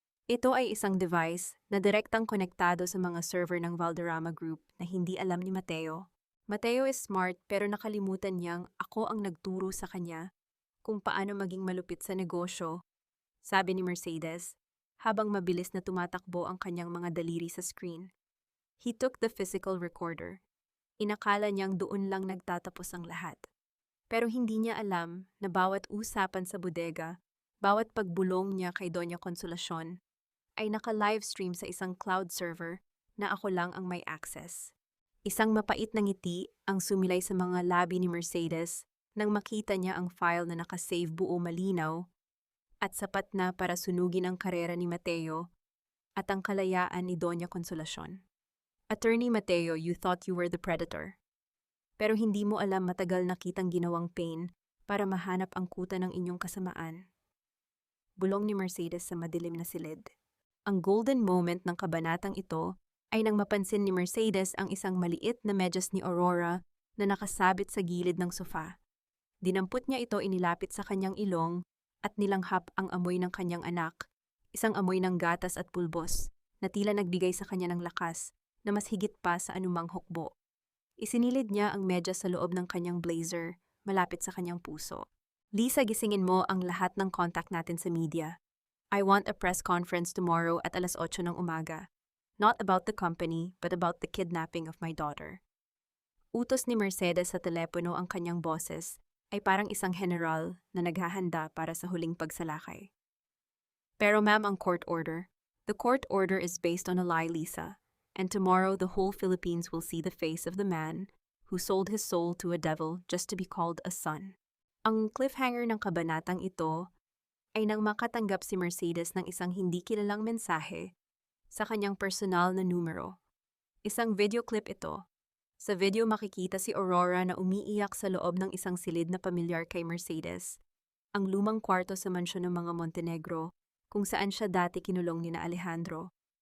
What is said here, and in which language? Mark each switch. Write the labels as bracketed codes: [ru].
[tl] Ito ay isang device na direktang konektado sa mga server ng Valderrama Group na hindi alam ni Mateo. [en] Mateo is smart [tl] pero nakalimutan niyang ako ang nagturo sa kanya kung paano maging malupit sa negosyo, sabi ni Mercedes, habang mabilis na tumatakbo ang kanyang mga daliri sa screen. [en] He took the physical recorder. [tl] Inakala niyang doon lang nagtatapos ang lahat. Pero hindi niya alam na bawat usapan sa bodega, bawat pagbulong niya kay Doña Consolacion, ay naka-livestream sa isang cloud server na ako lang ang may access. Isang mapait na ngiti ang sumilay sa mga labi ni Mercedes nang makita niya ang file na nakasave buo malinaw at sapat na para sunugin ang karera ni Mateo at ang kalayaan ni Doña Consolacion. [en] Attorney Mateo, you thought you were the predator. [tl] Pero hindi mo alam matagal na kitang ginawang pain para mahanap ang kuta ng inyong kasamaan. Bulong ni Mercedes sa madilim na silid. Ang golden moment ng kabanatang ito ay nang mapansin ni Mercedes ang isang maliit na medyas ni Aurora na nakasabit sa gilid ng sofa. Dinampot niya ito, inilapit sa kanyang ilong at nilanghap ang amoy ng kanyang anak, isang amoy ng gatas at pulbos na tila nagbigay sa kanya ng lakas na mas higit pa sa anumang hukbo. Isinilid niya ang medyas sa loob ng kanyang blazer, malapit sa kanyang puso. Lisa, gisingin mo ang lahat ng contact natin sa media. [en] I want a press conference tomorrow at 8:00 [tl] ng umaga. [en] Not about the company, but about the kidnapping of my daughter. [tl] Utos ni Mercedes sa telepono, ang kanyang boses ay parang isang general na naghahanda para sa huling pagsalakay. Pero ma'am, ang court order. [en] The court order is based on a lie, Lisa. And tomorrow the whole Philippines will see the face of the man who sold his soul to a devil just to be called a son. [tl] Ang cliffhanger ng kabanatang ito ay nang makatanggap si Mercedes ng isang hindi kilalang mensahe sa kanyang personal na numero. Isang video clip ito. Sa video makikita si Aurora na umiiyak sa loob ng isang silid na pamilyar kay Mercedes, ang lumang kwarto sa mansyon ng mga Montenegro kung saan siya dati kinulong ni Alejandro.